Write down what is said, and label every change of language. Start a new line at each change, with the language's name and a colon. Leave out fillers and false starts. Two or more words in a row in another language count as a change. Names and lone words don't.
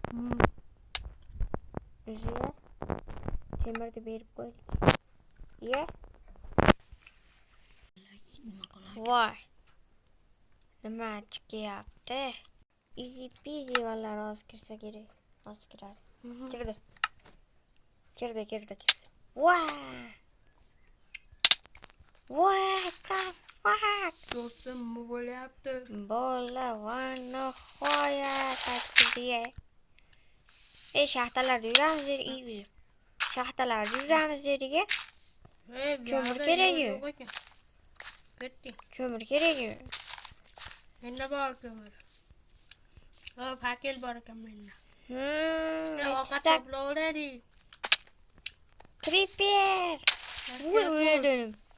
Uzbek: O'ziga temirni berib qo'ydik. Voy. Nima chiqyapti?
English: Easy peasy
Uzbek: vallahi hozir kirsa kerak. Hozir kiradi. Kirdi.
English: What the fuck?
Uzbek: Do'stim, nima bo'lyapti? Bola va nihoyat taktidiye. Shaxtalarda yuramiz dedi. Shaxtalarda yuramiz dediga. Ko'mir kerak. Ketdik. Ko'mir kerak. Menda bor ko'mir. Pakel bor ekan menda. Ovqat Stak toplaydik. Creeper. Öldüm.